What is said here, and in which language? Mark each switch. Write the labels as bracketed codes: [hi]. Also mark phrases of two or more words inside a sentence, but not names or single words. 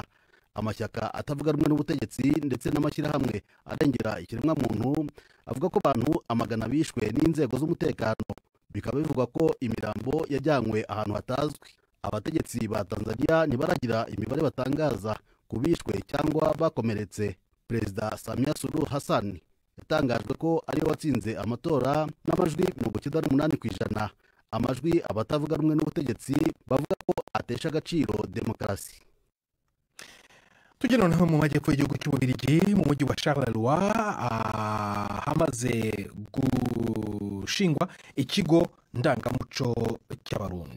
[rw] Amashyaka atavuga rumwe n'ubutegetsi ndetse n'amashyirahamwe arengera ikiremwamuntu avuga ko abantu amagana bishwe n'inzego z'umutekano, bikaba bivugwa ko imirambo yajyanywe ahantu hatazwi. Abategetsi ba Tanzania ntibaragira imibare batangaza ku bishwe cyangwa bakomeretse. Perezida Samia Suluhu Hassan yatangajwe ko ariwe watsinze amatora n'amajwi 98%, amajwi abatavuga rumwe n'ubutegetsi bavuga ko atesha agaciro demokarasi. Tugeno naho mu majyepfo y'igihugu cy'Ububiligi mu mujyi wa Charleroi hamaze gushingwa ikigo ndangamuco cy'abarundi.